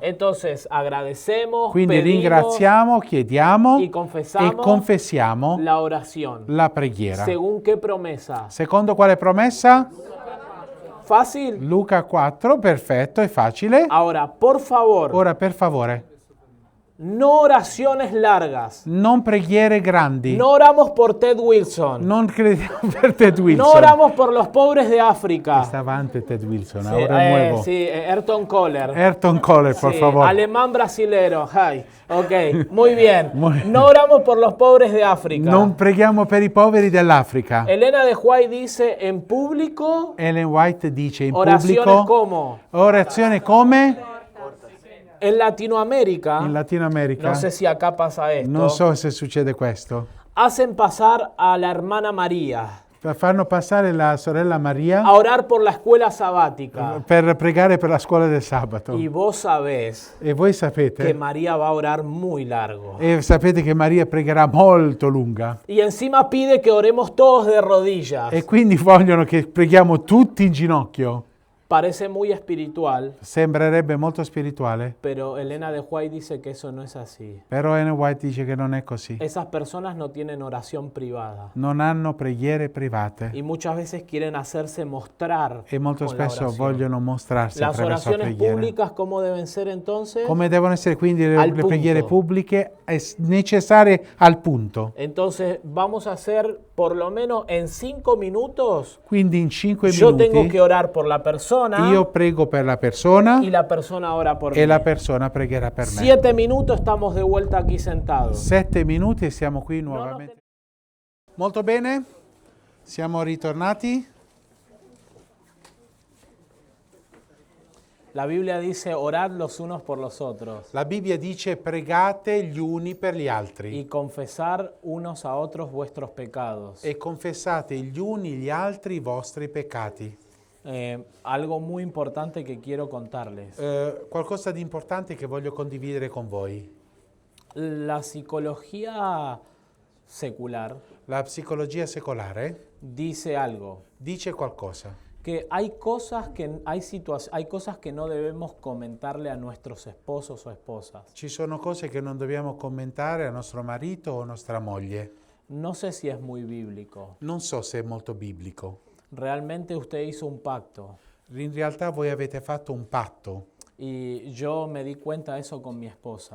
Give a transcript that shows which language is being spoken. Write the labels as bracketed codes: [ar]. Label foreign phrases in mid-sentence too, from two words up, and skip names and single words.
[es] Entonces agradecemos, [it] Quindi [es] pedimos [it] ringraziamo, chiediamo [es] y confesamos [it] e confessiamo [es] la oración. [it] la preghiera. [es] ¿Según qué promesa? [it] Secondo quale promessa? [es] ¿Fácil? [it] Luca 4, perfetto, è facile. [es] Ahora, por favor, [it] Ora per favore, [es] no oraciones largas. [it] non preghiere grandi. [es] No oramos por Ted Wilson. [it] Non crediamo per Ted Wilson. [es] No oramos por los pobres de África. [it] Sta avanti Ted Wilson, [es] Sí, [it] ora è nuovo. [es] sí, Ayrton Kohler. Ayrton Kohler, por Sí, favor. alemán brasilero. Ay, ok, muy bien. Muy- No oramos por los pobres de África. [it] Non preghiamo per i poveri dell'Africa. [es] Elena de White dice en público, [it] Ellen White dice in [es] oraciones [it] pubblico, [es] como [it] orazione come? [es] en Latinoamérica, [it] In Latino America. [es] no sé si acá pasa esto, [it] Non so se succede questo. [es] hacen pasar a la hermana María [it] Fanno passare la sorella Maria [es] a orar por la escuela sabática. [it] per pregare per la scuola del sabato. [es] Y vos sabés [it] E voi [es] que [it] sapete, [es] María va a orar muy largo. [it] e sapete che Maria pregherà molto lunga. [es] Y encima pide que oremos todos de rodillas. [it] E quindi vogliono che preghiamo tutti in ginocchio. [es] Parece muy espiritual, [it] Sembrerebbe molto spirituale, [es] pero Elena de White dice que eso no es así. [it] però Ellen White dice che non è così. [es] Esas personas no tienen oración privada [it] Non hanno preghiere private [es] y muchas veces quieren hacerse mostrar [it] e molto [es] con la [it] spesso [es] oración. [it] vogliono mostrarsi [es] Las [it] attraverso la [es] oraciones [it] preghiera. [es] públicas, ¿cómo deben ser entonces? [it] Come devono essere quindi [es] Al [it] le preghiere [es] punto. [it] pubbliche? È necessarie al punto. [es] Entonces vamos a hacer por lo menos en 5 minutos. [it] Quindi in 5 [es] Yo tengo [it] minuti [es] que orar por la persona [it] io prego per la persona [es] y la persona ora por [it] e [es] mí. [it] la persona pregherà per me. [es] 7 minutos estamos de vuelta aquí sentados. [it] 7 minuti e siamo qui [es] no, [it] nuovamente. Molto bene, siamo ritornati. [es] La Biblia dice, orad los unos por los otros [it] La Bibbia dice pregate gli uni per gli altri [es] y confesar unos a otros vuestros pecados. [it] e confessate gli uni gli altri i vostri peccati. [es] Algo muy importante que quiero contarles. [it] Qualcosa di importante che voglio condividere con voi. [es] La psicología secular [it] La psicologia secolare [es] dice algo, [it] dice qualcosa. [es] que hay cosas hay cosas que no debemos comentarle a nuestros esposos o esposas. [it] Ci sono cose che non dobbiamo commentare a nostro marito o nostra moglie. [es] No sé si es muy bíblico. [it] Non so se è molto biblico. [es] Realmente usted hizo un pacto [it] In realtà voi avete fatto un patto [es] y yo me di cuenta de eso con mi esposa.